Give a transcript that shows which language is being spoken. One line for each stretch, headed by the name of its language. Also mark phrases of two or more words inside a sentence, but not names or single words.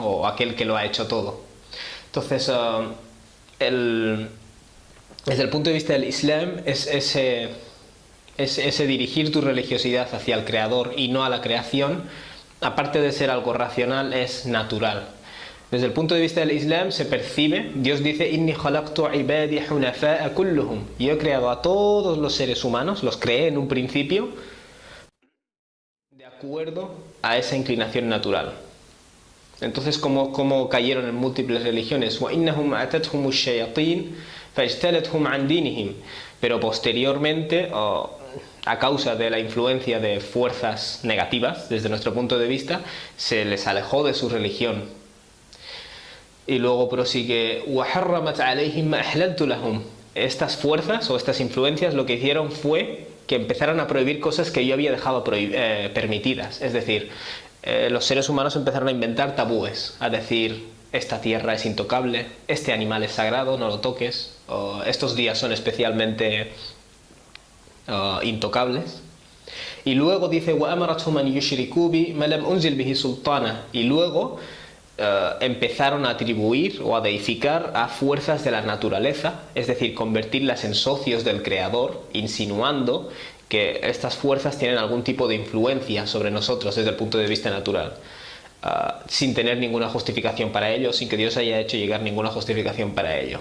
Spanish: O aquel que lo ha hecho todo? Entonces, desde el punto de vista del Islam, es ese dirigir tu religiosidad hacia el creador y no a la creación, aparte de ser algo racional, es natural. Desde el punto de vista del Islam se percibe, Dios dice:
Arabic: إني خلقت عبادي حنفاء كلهم.
Spanish: Yo he creado a todos los seres humanos, los creé en un principio de acuerdo a esa inclinación natural. Entonces, como cayeron en múltiples religiones,
Arabic: وَإِنَّهُمْ أَتَتْهُمُ الشَّيَاطِينُ فَاجْتَلَتْهُمْ عَنْ دِينِهِمْ.
Spanish: Pero posteriormente, a causa de la influencia de fuerzas negativas, desde nuestro punto de vista, se les alejó de su religión. Y luego prosigue:
Arabic: وَحَرَّمَتْ عَلَيْهِمْ مَا أَحْلَلْتُ لَهُمْ.
Spanish: Estas fuerzas o estas influencias lo que hicieron fue que empezaran a prohibir cosas que yo había dejado permitidas. Es decir, los seres humanos empezaron a inventar tabúes, a decir: esta tierra es intocable, este animal es sagrado, no lo toques, o estos días son especialmente intocables. Y luego dice:
Arabic: وَأَمَرَتْهُمْ أَنْ يُشْرِكُوا بِي مَا لَمْ أُنْزِلْ بِهِ سُلْطَانًا.
Spanish: Y luego empezaron a atribuir o a deificar a fuerzas de la naturaleza, es decir, convertirlas en socios del creador, insinuando que estas fuerzas tienen algún tipo de influencia sobre nosotros desde el punto de vista natural. sin tener ninguna justificación para ello, sin que Dios haya hecho llegar ninguna justificación para ello.